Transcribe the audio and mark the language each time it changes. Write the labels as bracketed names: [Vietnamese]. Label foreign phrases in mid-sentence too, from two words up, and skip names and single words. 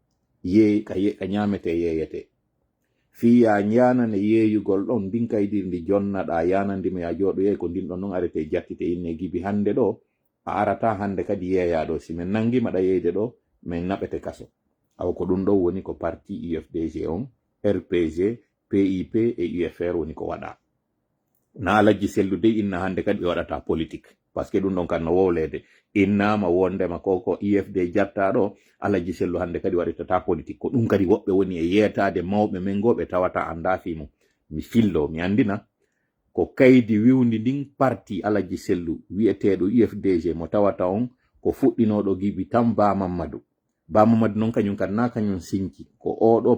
[Fula] ka ñamete yeyete fiya yanane yeeyugol ɗon ndin kaydiri ndi jonnaɗa yanandimo ya jooɗoye ko ndin ɗon noon arete jattite inne gibi hande ɗo a arata hande kadi yeeyaɗo si min nangimaɗa yeyde ɗo min naɓete kaso aw ko ɗum ɗo woni ko parti UFDG on RPG PIP e UFR woni ko waɗa na Alaji Sellu dey inna hande kadi ɓe waɗata [French] politique par ce que [Fula] ɗum ɗon kan no wowlede innama wondema koko UFD jattaɗo Alaji Sellu hande kadi waɗitata politique ko ɗum kadi woɓɓe woni e yeetade mawɓe men go ɓe tawata anda fimo mi fillo mi andina ko kaydi wiwndi ndin parti Alaji Sellu wi'eteɗo UFDG mo tawata on ko fuɗɗinoɗo gibi tan Ba Mamadou noon kañum kan na kañum sinki ko oɗo